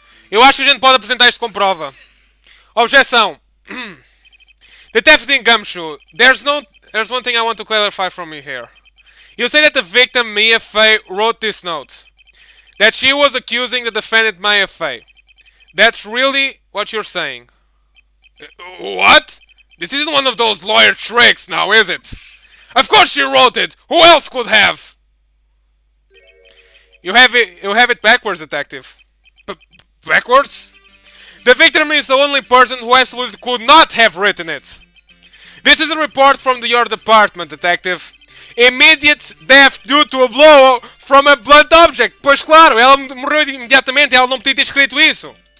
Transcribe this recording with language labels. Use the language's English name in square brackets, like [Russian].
[Portuguese] Eu acho que a gente pode apresentar isto com prova. Objeção. [English] Detective Gumshoe, there's one thing I want to clarify from you here. You say that the victim, Mia Fey, wrote this note. That she was accusing the defendant, Maya Fey. That's really what you're saying. What? This isn't one of those lawyer tricks now, is it? Of course she wrote it! Who else could have? You have it backwards, detective. Backwards? The victim is the only person who absolutely could not have written it. This is a report from your department, detective. Immediate death due to a blow from a blunt object. [Portuguese] Pois claro, ela morreu imediatamente, ela não podia ter escrito isso.